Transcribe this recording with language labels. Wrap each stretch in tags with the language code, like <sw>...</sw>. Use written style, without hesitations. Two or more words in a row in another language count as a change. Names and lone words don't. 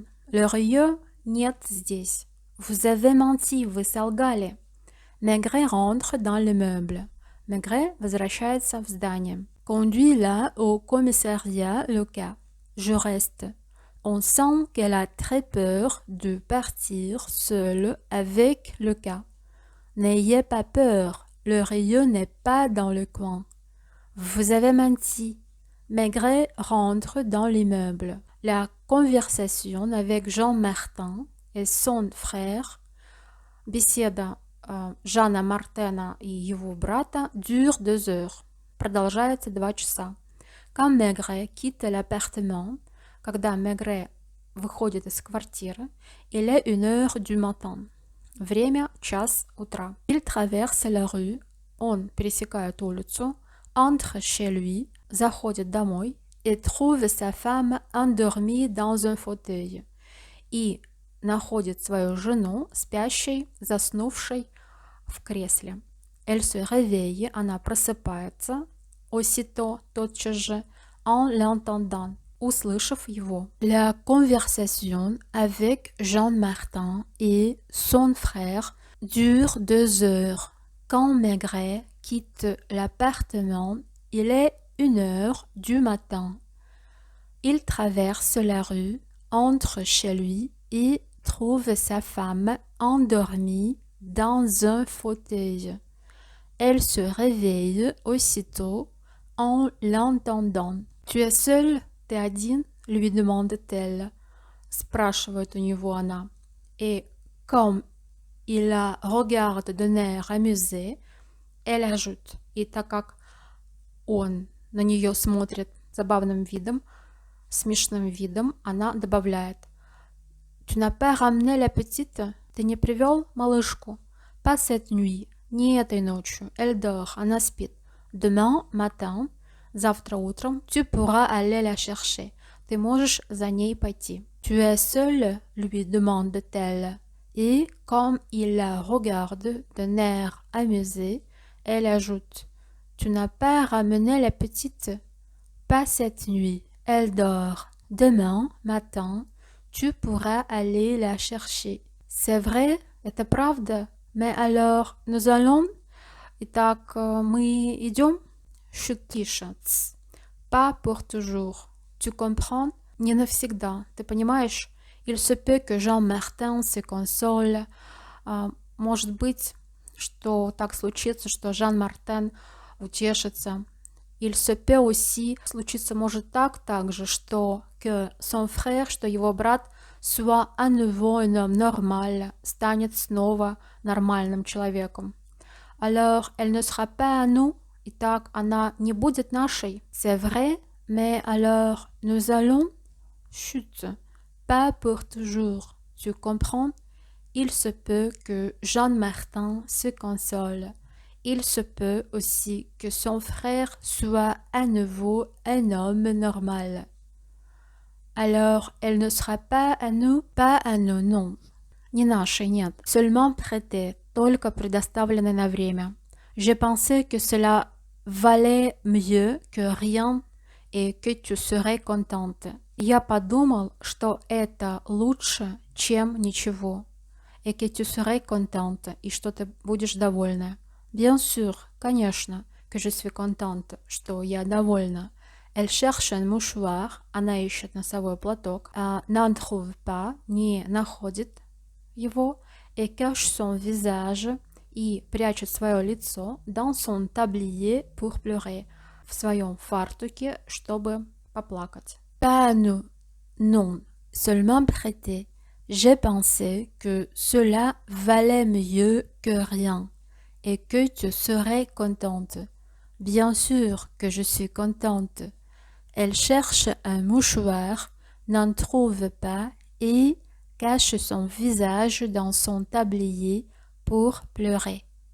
<ru>Le rieux нет здесь.</ru> <fr>Vous avez menti,</fr> <ru>вы солгали.</ru> <fr>Maigret rentre dans le meuble.</fr> <ru>Maigret возвращается в здание.</ru> <fr>Conduis-la au commissariat, Lucas. Je reste. On sent qu'elle a très peur de partir seule avec Lucas. N'ayez pas peur, le rieux n'est pas dans le coin. Vous avez menti. Maigret rentre dans l'immeuble. La conversation avec Jean Martin et son frère,</fr> <ru>беседа Жана Мартена и его брата,</ru> <fr>dure 2 heures.</fr> <ru>Продолжается 2 часа.</ru> <fr>Quand Maigret quitte l'appartement,</fr> <ru>когда Maigret выходит из квартиры,</ru> <fr>il est 1 heure du matin.</fr> <ru>Время час утра.</ru> <fr>Il traverse la rue,</fr> <ru>он пересекает улицу,</ru> <fr>entre chez lui,</fr> <ru>заходит домой,</ru> <fr>et trouve sa femme endormie dans un fauteuil.</fr> <ru>И находит свою жену спящей, заснувшей в кресле.</ru> <fr>Elle se réveille,</fr> <ru>она просыпается, aussitôt, тотчас же,</ru> <fr>en l'entendant,</fr> <ru>услышав его.</ru> <fr>La conversation avec Jean Martin et son frère dure 2 heures. Quand Maigret quitte l'appartement, il est 1 heure du matin. Il traverse la rue, entre chez lui et trouve sa femme endormie dans un fauteuil. Elle se réveille aussitôt en l'entendant. Tu es seul, t'es один? Lui demande-t-elle.</fr> <ru>Спрашивает у него она.</ru> <fr>Et comme il la regarde d'un air amusé, elle ajoute.</fr> <ru>И так как он на нее смотрит забавным видом, смешным видом, она добавляет.</ru> <fr>Tu n'as pas ramené la petite?</fr> <ru>Ты не привел малышку?</ru> <fr>Pas cette nuit.</fr> <ru>Не этой ночью.</ru> <fr>Elle dort.</fr> <ru>Она спит.</ru> <fr>Demain matin.</fr> <ru>Завтра утром.</ru> <fr>Tu pourras aller la chercher.</fr> <ru>Ты можешь за ней пойти.</ru> <fr>Tu es seule? Lui demande-t-elle. Et comme il la regarde d'un air amusé, elle ajoute. Tu n'as pas ramené la petite? Pas cette nuit. Elle dort. Demain matin, tu pourras aller la chercher. C'est vrai,</fr> <ru>это правда.</ru> <fr>Mais alors, nous allons?</fr> <ru>Итак, мы идем? Чуть тише.</ru> <fr>Pas pour toujours. Tu comprends?</fr> <ru>Не навсегда. Ты понимаешь?</ru> <fr>Il se peut que Jean Martin se console.</fr> <ru>Может быть, что так случится, что Жан Мартен утешится.</ru> <fr>Il se peut aussi,</fr> <ru>случиться может также, что</ru> <fr>que son frère,</fr> <ru>что его брат,</ru> <fr>soit à nouveau un homme normal,</fr> <ru>станет снова нормальным человеком.</ru> <fr>Alors, elle ne sera pas à nous,</fr> <ru>итак, она не будет нашей.</ru> <fr>C'est vrai, mais alors, nous allons? Chut, pas pour toujours, tu comprends? Il se peut que Jean Martin se console. Il se peut aussi que son frère soit à nouveau un homme normal. Alors, elle ne sera pas à nous, non.</fr> <ru>Не нашей, нет.</ru> <fr>Seulement prêtée,</fr> <ru>только предоставленной на время.</ru> <fr>J'ai pensé que cela valait mieux que rien et que tu serais contente.</fr> <ru>Я подумал, что это лучше, чем ничего.</ru> <fr>Et que tu serais contente,</fr> <ru>и что ты будешь довольна.</ru> <fr>Bien sûr, конечно, que je suis contente,</fr> <ru>что я довольна.</ru> <fr>Elle cherche un mouchoir,</fr> <ru>она ищет носовой платок,</ru> <fr>n'en trouve pas,</fr> <ru>не находит его,</ru> <fr>et cache son visage,</fr> <ru>и прячет свое лицо</ru> <fr>dans son tablier pour pleurer,</fr> <ru>в своем фартуке, чтобы поплакать.</ru> <fr>Pas nous, non, seulement prêter. J'ai pensé que cela valait mieux que rien et que tu serais contente. Bien sûr que je suis contente. Elle cherche un mouchoir, n'en trouve pas et cache son visage dans son tablier pour pleurer.</fr>